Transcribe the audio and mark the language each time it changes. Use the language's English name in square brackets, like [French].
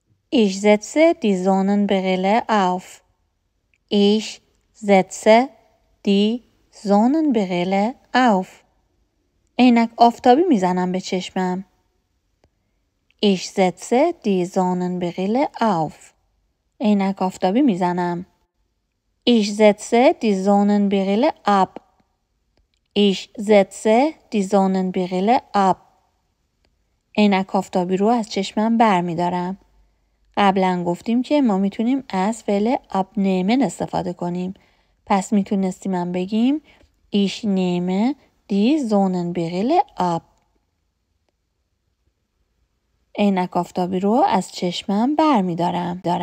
[German] Ich setze die Sonnenbrille auf. Ich setze die Sonnenbrille auf. [Persian] عینک آفتابی میزنم به چشمم. [German] Ich setze die Sonnenbrille auf. [Persian] عینک آفتابی میزنم. [German] Ich setze die Sonnenbrille ab. Ich setze die Sonnenbrille ab. [Persian] عینک آفتابی رو از چشمم بر می دارم. قبلا گفتیم که ما میتونیم از فعل abnehmen استفاده کنیم. پس میتونستیم هم بگیم [German] ich nehme die Sonnenbrille ab. [Persian] عینک آفتابی رو از چشمم بر می دارم.